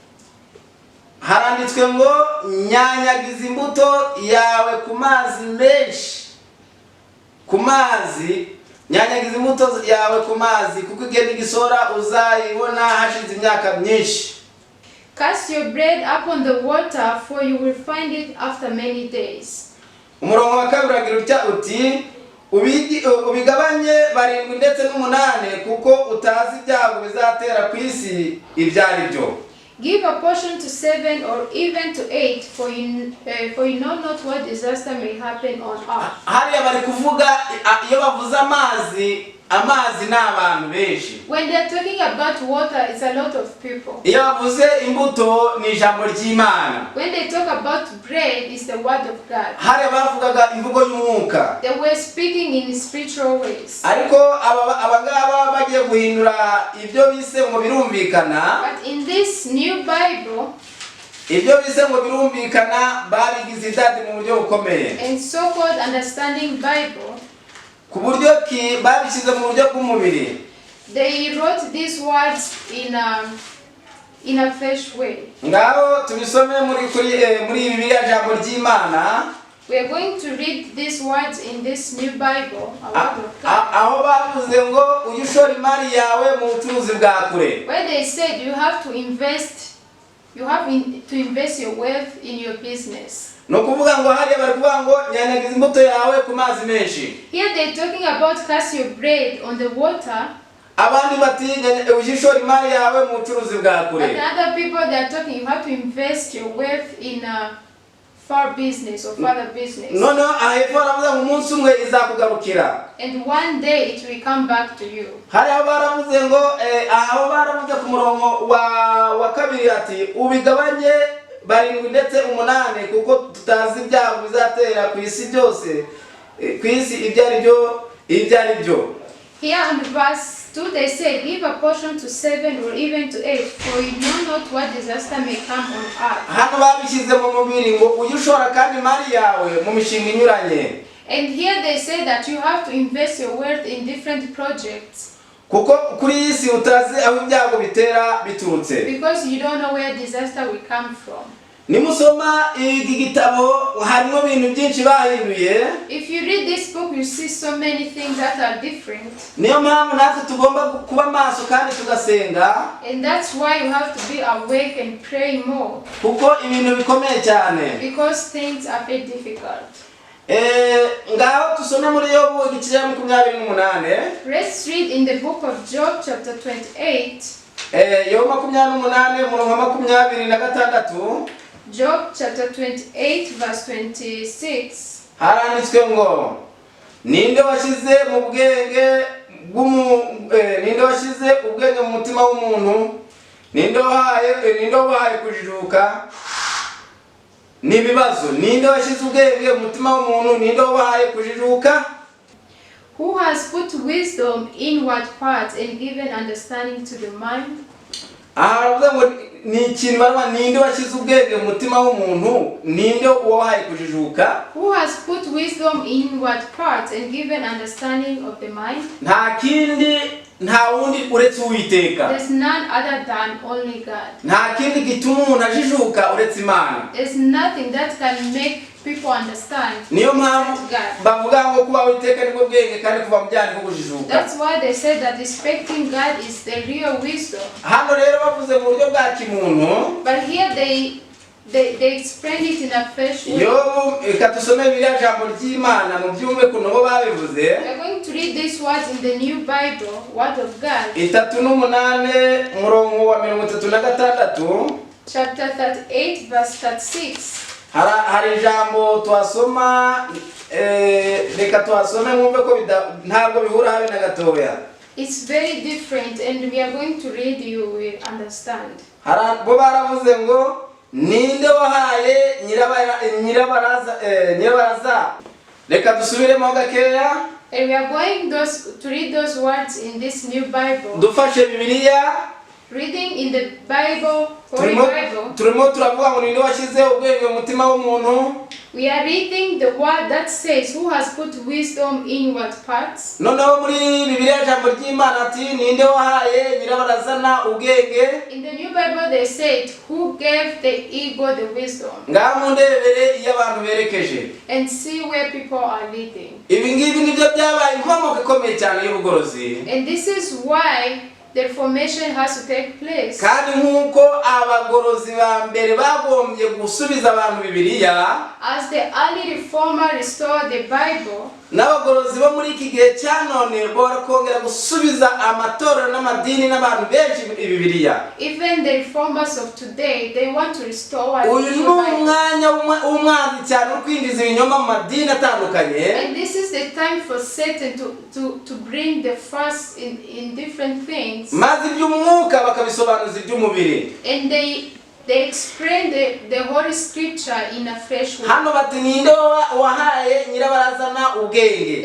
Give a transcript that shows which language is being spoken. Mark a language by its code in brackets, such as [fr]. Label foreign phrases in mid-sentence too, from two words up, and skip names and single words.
[rw] haranditswe ngo nyanyagiza imbuto yawe ku mazi menshi. Ku mazi, nyanyagiza imbuto yawe ku mazi, kuko igihe n'igisora uzayibona hashize imyaka myinshi. [en] cast your bread upon the water, for you will find it after many days. [rw] Umurongo wa kabiri agira uti ubigabanye 7 ndetse n'8, kuko utazi ibyago bizatera ku isi ibyari byo. [en] Give a portion to 7 or even to 8, for you know not what disaster may happen on earth. [rw] Hariya bari kuvuga iyo bavuze amazi n'abantu benshi. [en] When they are talking about water, it's a lot of people. [rw] Iyo bavuze imbuto ni ijambo ry'Imana. [en] When they talk about bread, it's the word of God. [rw] Hariya bavugaga imvugo y'umwuka. [en] They were speaking in spiritual ways. [rw] Ariko abangaba bagiye guhindura ibyo bise ngo birumvikana. [en] But in this new Bible, [rw] Ibyo bise ngo birumvikana babigize idadi mu buryo bukomeye. [en] and so-called understanding Bible, [rw] Ku buryo babishyize mu buryo bw'umubiri. [en] they wrote these words in a fresh way. [rw] Ngaho tubisome muri Bibiliya jambo ry'Imana. [en] We are going to read these words in this new Bible, a word of God, [rw] Aho bavuze ngo uyu ushora imari yawe mu bucuruzi bwa kure. [en] where they said you have to invest your wealth in your business. [rw] No kuvuga ngo hariya bari kuvuga ngo nyanyagiza imbuto yawe ku mazi menshi. [en] Here they're talking about cast your bread on the water. [rw] Abandi bati uyu ushora imari yawe mu bucuruzi bwa kure. [en] But other people, they are talking you have to invest your wealth in a far business or further business. [rw] No, ahepfo baravuze ngo umunsi umwe izakugarukira. [en] And one day it will come back to you. [rw] Hariya baravuze ngo aho baravuze ku murongo wa kabiri ati ubigabanye 7 ndetse 8, kuko tutazi ibyago bizatera ku isi byose ku isi ibyo ari byo. [en] Here in verse 2 they say, give a portion to 7 or even to 8, for you know not what disaster may come on earth. [rw] Hano babishyize mu mubiri ngo ujye ushora kandi imari yawe mu mishinga inyuranye. [en] And here they say that you have to invest your wealth in different projects. [rw] Kuko kuri iyi si utazi aho ibyago bitera biturutse. [en] Because you don't know where disaster will come from. [rw] Nimusoma iki gitabo harimo ibintu byinshi bahinduye. [en] If you read this book, you see so many things that are different. [rw] Niyo mpamvu natwe tugomba kuba maso kandi tugasenga. [en] And that's why you have to be awake and pray more. [rw] Kuko ibintu bikomeye cyane. [en] Because things are very difficult. [rw] Ngaho tusome muri Yobu igice cya 28. [en] Let's read in the book of Job chapter 28. [rw] Yobu 28 umurongo wa 26. [en] Job chapter 28 verse 26. [rw] Haranditswe ngo ninde washyize ubwenge mu mutima w'umuntu, ninde wahaye kujijuka n'ibibazo, ninde washyize ubwenge mu mutima w'umuntu, ninde wahaye kujijuka. [en] Who has put wisdom in what parts and given understanding to the mind? [rw] Aravuga ngo ni ikintu barwa ninde washyize ubwenge mu mutima w'umuntu, ninde wahaye kujijuka. [en] Who has put wisdom in what parts and given understanding of the mind? [rw] Nta wundi uretse Uwiteka. [en] There's none other than only God. [rw] Nta kindi gituma umuntu ajijuka uretse Imana. [en] There's nothing that can make people understand. [rw] Niyo mpamvu bavuga ngo kuba Uwiteka nibwo bwenge kandi kuva mu byaha nibwo kujijuka. [en] That's why they say that respecting God is the real wisdom. [rw] Hano rero bavuze mu buryo bwa kimuntu. [en] But here they explain it in a fresh way. [rw] Yobu ikatusome biriya jambo ry'Imana mu byumve kuno bo babivuze. [en] We are going to read these words in the New Bible, Word of God. [rw] 38 umurongo wa 36. [en] Chapter 38 verse 36. [rw] Hari jambo twasoma reka twasome mwumve ko ntabwo bihura habe na gatoya. [en] It's very different and we are going to read, you will understand. [rw] Bo baravuze ngo ninde wahaye nyirabaraza. Reka dusubiremo gakeya. [en] And we are going to read those words in this New Bible. [rw] Dufashe Bibiliya. [en] Reading in the Bible, Holy Bible. [rw] Turimo turavuga ngo ninde washyize ubwenge mu mutima w'umuntu. [en] We are reading the word that says, who has put wisdom in what parts? [rw] Noneho muri Bibiliya jambo ry'Imana ati ninde wahaye nyirabarazana ubwenge. [en] In the New Bible they said, who gave the eagle the wisdom? [rw] Ngaho ndebere iyo abantu berekeje. [en] And see where people are leading. [rw] Ibi ngibi nibyo byabaye inkomoko ikomeye cyane y'ubugorozi. [en] And this is why the reformation has to take place. [rw] Kandi nkuko abagorozi ba mbere bagombye gusubiza abantu Bibiliya, [en] as the early reformer restored the Bible, [rw] n'abagorozi bo muri iki gihe cya none barakongera gusubiza amatorero n'amadini n'abantu benshi Bibiliya. [en] Even the reformers of today, they want to restore [rw] uyu ni umwanya w'umwanzi cyane wo kwinjiza ibinyoma mu madini atandukanye. [en] And this is the time for Satan to bring the first in different things. [rw] Maze iby'umwuka bakabisobanuza iby'umubiri. [en] And they explain the Holy Scripture in a fresh way. [rw] Hano bati ninde wahaye nyirabarazana ubwenge.